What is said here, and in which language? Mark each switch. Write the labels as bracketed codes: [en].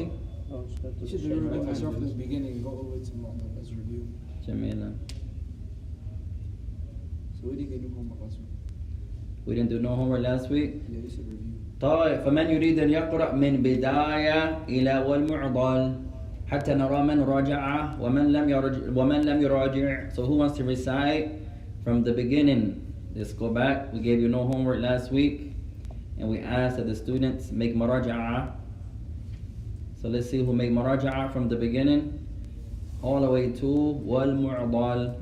[en] You should remember as from the beginning, go over to Mu'dal as review. [ar] جميلا. [en] So we didn't get no homework last week. We didn't do no homework last week. Yeah, you should review. [ar] طيب فمن يريد أن يقرأ من بداية إلى والمعضل حتى نرى من راجع ومن لم يراجع. [en] So who wants to recite from the beginning? Let's go back. We gave you no homework last week and we asked that the students make muraja'a. So let's see who made muraja'a from the beginning all the way to والمعضل.